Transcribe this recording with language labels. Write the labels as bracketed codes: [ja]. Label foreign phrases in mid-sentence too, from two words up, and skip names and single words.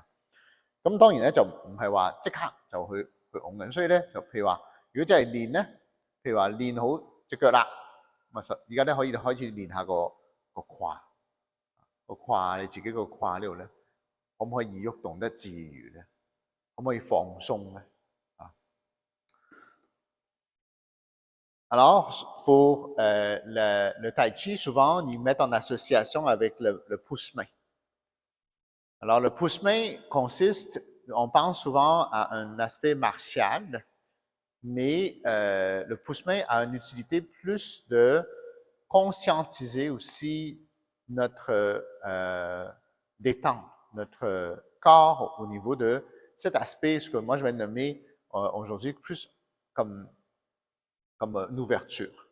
[yue] 咁當然咧就唔係話即刻就去拱緊，所以咧就譬如話，如果真係練咧，譬如話練好隻腳啦，咁啊而家咧可以開始練下個胯，你自己個胯呢度咧，可唔可以喐動得自如咧？可唔可以放鬆咧？ [fr] 啊 ！Alors, pour le tai chi, souvent, ils mettent en association avec le pousse-main. Alors, le pousse-main consiste, on pense souvent à un aspect martial, mais le pousse-main a une utilité plus de conscientiser aussi notre détente, notre corps au niveau de cet aspect, ce que moi je vais nommer aujourd'hui plus comme une ouverture.